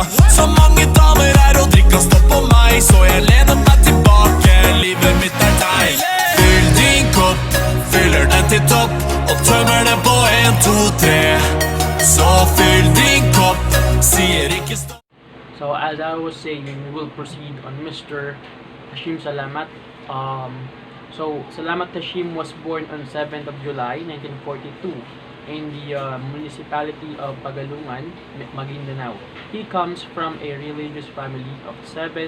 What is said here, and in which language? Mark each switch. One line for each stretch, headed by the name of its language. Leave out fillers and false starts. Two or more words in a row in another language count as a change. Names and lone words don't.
Norwegian: Så mange damer er og drikker stopp på meg, så jeg lener meg tilbake, livet mitt er deg. Fyll din kopp, fyller den til topp, og tømmer den på 1, 2, 3. Så fyll din kopp, sier ikke stopp.
English: So as I was saying, we will proceed on Mr. Hashim Salamat. So Salamat Hashim was born on 7th of July 1942 in the municipality of Pagalungan, Maguindanao. He comes from a religious family of 7.